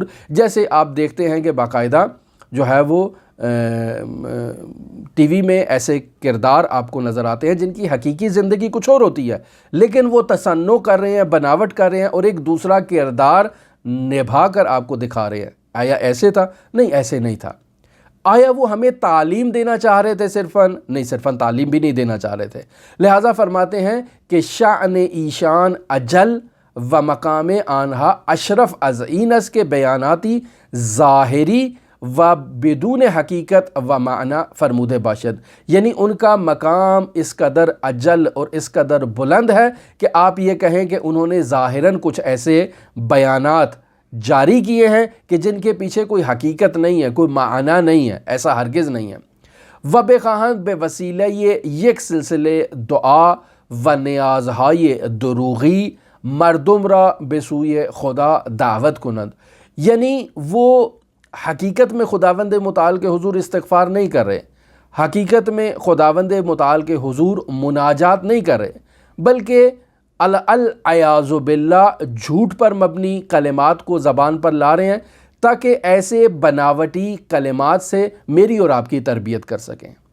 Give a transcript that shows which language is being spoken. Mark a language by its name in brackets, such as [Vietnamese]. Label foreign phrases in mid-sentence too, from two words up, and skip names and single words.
[Urdu] جیسے آپ دیکھتے ہیں کہ باقاعدہ جو ہے وہ ٹی وی میں ایسے کردار آپ کو نظر آتے ہیں جن کی حقیقی زندگی کچھ اور ہوتی ہے، لیکن وہ تصنع کر رہے ہیں، بناوٹ کر رہے ہیں اور ایک دوسرا کردار نبھا کر آپ کو دکھا رہے ہیں۔ آیا ایسے تھا؟ نہیں، ایسے نہیں تھا۔ آیا وہ ہمیں تعلیم دینا چاہ رہے تھے صرفاً؟ نہیں، صرفاً تعلیم بھی نہیں دینا چاہ رہے تھے۔ لہٰذا فرماتے ہیں کہ [Persian] شأن ایشان اجل و مقام آنہا اشرف از اینس کے بیاناتی ظاہری و بدون حقیقت و معنی فرمود باشد، [Urdu] یعنی ان کا مقام اس قدر اجل اور اس قدر بلند ہے کہ آپ یہ کہیں کہ انہوں نے ظاہراً کچھ ایسے بیانات جاری کیے ہیں کہ جن کے پیچھے کوئی حقیقت نہیں ہے، کوئی معنی نہیں ہے، ایسا ہرگز نہیں ہے۔ [Persian] و بخواہند بے وسیلہ یک سلسلے دعا و نیازهای دروغی مردم را به سوی خدا دعوت [Urdu] کنند، یعنی وہ حقیقت میں خداوند متعال کے حضور استغفار نہیں کر رہے، حقیقت میں خداوند متعال کے حضور مناجات نہیں کر رہے، بلکہ [Arabic] العیاذ باللہ [Urdu] جھوٹ پر مبنی کلمات کو زبان پر لا رہے ہیں تاکہ ایسے بناوٹی کلمات سے میری اور آپ کی تربیت کر سکیں۔